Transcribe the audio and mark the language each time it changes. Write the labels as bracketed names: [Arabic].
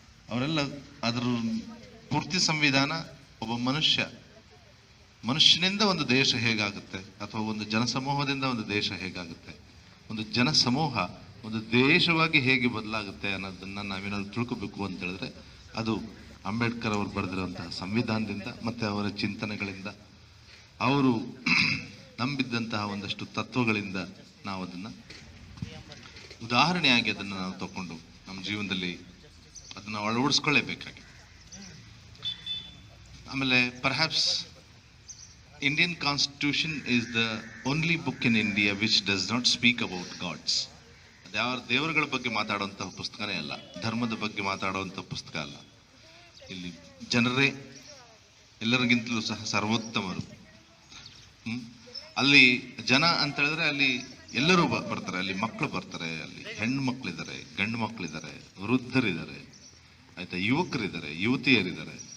[Kannada] ಅವರೆಲ್ಲ ಅದ್ರ ಪೂರ್ತಿ ಸಂವಿಧಾನ ಒಬ್ಬ ಮನುಷ್ಯನಿಂದ ಒಂದು ದೇಶ ಹೇಗಾಗುತ್ತೆ, ಅಥವಾ ಒಂದು ಜನಸಮೂಹದಿಂದ ಒಂದು ದೇಶ ಹೇಗಾಗುತ್ತೆ, ಒಂದು ಜನಸಮೂಹ ಒಂದು ದೇಶವಾಗಿ ಹೇಗೆ ಬದಲಾಗುತ್ತೆ ಅನ್ನೋದನ್ನ ನಾವೇನಾದ್ರು ತಿಳ್ಕೋಬೇಕು ಅಂತ ಹೇಳಿದ್ರೆ ಅದು ಅಂಬೇಡ್ಕರ್ ಅವರು ಬರೆದಿರುವಂತಹ ಸಂವಿಧಾನದಿಂದ ಮತ್ತೆ ಅವರ ಚಿಂತನೆಗಳಿಂದ, ಅವರು ನಂಬಿದ್ದಂತಹ ಒಂದಷ್ಟು ತತ್ವಗಳಿಂದ ನಾವು ಅದನ್ನ ಉದಾಹರಣೆಯಾಗಿ ಅದನ್ನು ನಾವು ತಗೊಂಡು ನಮ್ಮ ಜೀವನದಲ್ಲಿ ಅದನ್ನು ಅಳವಡಿಸ್ಕೊಳ್ಳೇಬೇಕಾಗಿ. ಆಮೇಲೆ [English] Perhaps Indian Constitution is the only book in India which does not speak about gods. [Kannada] ದೇವರುಗಳ ಬಗ್ಗೆ ಮಾತಾಡುವಂತಹ ಪುಸ್ತಕನೇ ಅಲ್ಲ, ಧರ್ಮದ ಬಗ್ಗೆ ಮಾತಾಡುವಂತಹ ಪುಸ್ತಕ ಅಲ್ಲ. ಇಲ್ಲಿ ಜನರೇ ಎಲ್ಲರಿಗಿಂತಲೂ ಸಹ ಸರ್ವೋತ್ತಮರು. ಅಲ್ಲಿ ಜನ ಅಂತ ಹೇಳಿದ್ರೆ ಅಲ್ಲಿ ಎಲ್ಲರೂ ಬರ್ತಾರೆ. ಅಲ್ಲಿ ಮಕ್ಕಳು ಬರ್ತಾರೆ, ಅಲ್ಲಿ ಹೆಣ್ಣು ಮಕ್ಕಳಿದ್ದಾರೆ, ಗಂಡು ಮಕ್ಕಳಿದ್ದಾರೆ, ವೃದ್ಧರಿದ್ದಾರೆ, ಆಯ್ತಾ, ಯುವಕರಿದ್ದಾರೆ, ಯುವತಿಯರಿದ್ದಾರೆ.